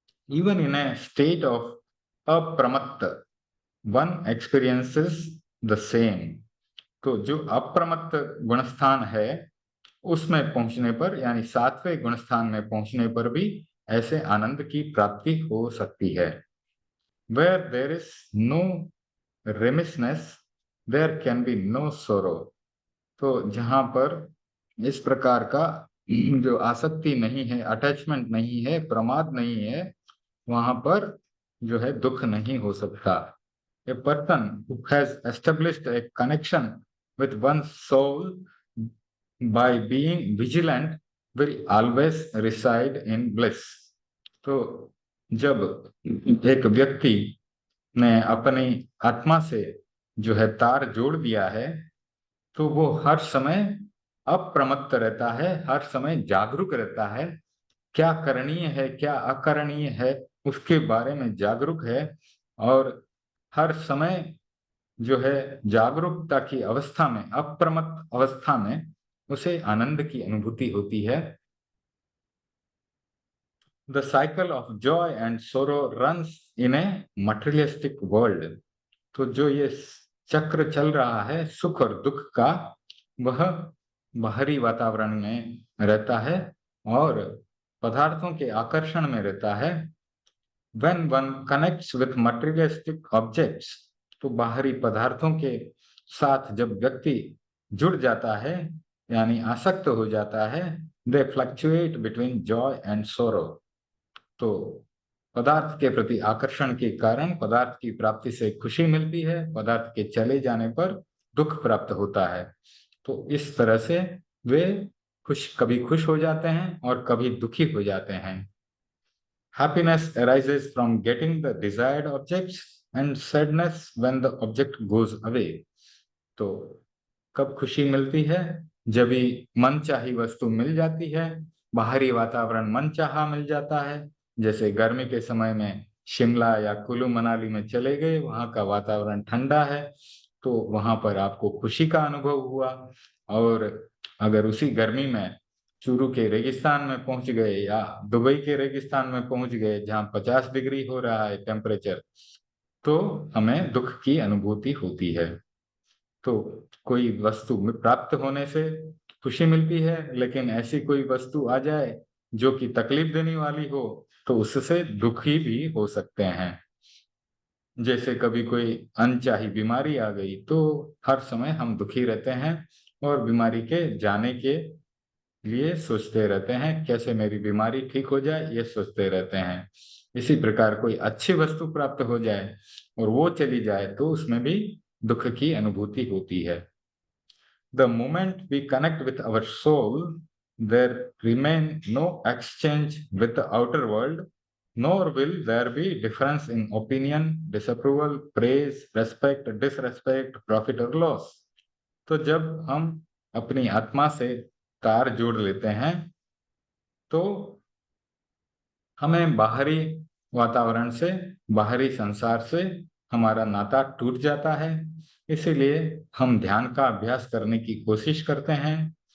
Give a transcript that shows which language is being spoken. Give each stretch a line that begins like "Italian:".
English: Even in a state of अप्रमत्त one experiences the same.
Hindi: तो जो अप्रमत्त गुणस्थान है उसमें पहुंचने पर यानी सातवें गुणस्थान में पहुंचने पर भी ऐसे आनंद की प्राप्ति हो सकती है।
English: Where there is no remissness, there can be no sorrow।
Hindi: तो जहां पर इस प्रकार का जो आसक्ति नहीं है, अटैचमेंट नहीं है, प्रमाद नहीं है, वहां पर जो है दुख नहीं हो सकता।
English: A person who has established a connection with one's soul by being vigilant will always reside in bliss।
Hindi: तो जब एक व्यक्ति ने अपनी आत्मा से जो है तार जोड़ दिया है तो वो हर समय अप्रमत्त रहता है, हर समय जागरूक रहता है, क्या करणीय है क्या अकरणीय है उसके बारे में जागरूक है, और हर समय जो है जागरूकता की अवस्था में, अप्रमत्त अवस्था में उसे आनंद की अनुभूति होती है।
English: The cycle of joy and sorrow runs in a materialistic world।
Hindi: तो जो ये चक्र चल रहा है सुख और दुख का, वह बाहरी वातावरण में रहता है और पदार्थों के आकर्षण में रहता है।
English: When one connects with materialistic objects,
Hindi: तो बाहरी पदार्थों के साथ जब व्यक्ति जुड़ जाता है यानी आसक्त हो जाता है,
English: they fluctuate between joy and sorrow।
Hindi: तो पदार्थ के प्रति आकर्षण के कारण पदार्थ की प्राप्ति से खुशी मिलती है, पदार्थ के चले जाने पर दुख प्राप्त होता है। तो इस तरह से वे कभी खुश हो जाते हैं और कभी दुखी हो जाते हैं।
English: Happiness arises from getting the desired objects and sadness when the object goes away।
Hindi: तो कब खुशी मिलती है? जब भी मनचाही वस्तु मिल जाती है, बाहरी वातावरण मनचाहा मिल जाता है। जैसे गर्मी के समय में शिमला या कुल्लू मनाली में चले गए, वहां का वातावरण ठंडा है तो वहां पर आपको खुशी का अनुभव हुआ। और अगर उसी गर्मी में चूरू के रेगिस्तान में पहुंच गए या दुबई के रेगिस्तान में पहुंच गए जहां 50 डिग्री हो रहा है टेम्परेचर, तो हमें दुख की अनुभूति होती है। तो कोई वस्तु प्राप्त होने से खुशी मिलती है, लेकिन ऐसी कोई वस्तु आ जाए जो कि तकलीफ देने वाली हो तो उससे दुखी भी हो सकते हैं। जैसे कभी कोई अनचाही बीमारी आ गई तो हर समय हम दुखी रहते हैं और बीमारी के जाने के लिए सोचते रहते हैं, कैसे मेरी बीमारी ठीक हो जाए, ये सोचते रहते हैं। इसी प्रकार कोई अच्छी वस्तु प्राप्त हो जाए और वो चली जाए तो उसमें भी दुख की अनुभूति होती है।
English: The moment we connect with our soul, there remain no exchange with the outer world, nor will there be difference in opinion, disapproval, praise, respect, disrespect, profit or loss.
Hindi: तो जब हम अपनी आत्मा से तार जोड़ लेते हैं तो हमें बाहरी वातावरण से, बाहरी संसार से हमारा नाता टूट जाता है। इसीलिए हम ध्यान का अभ्यास करने की कोशिश करते हैं।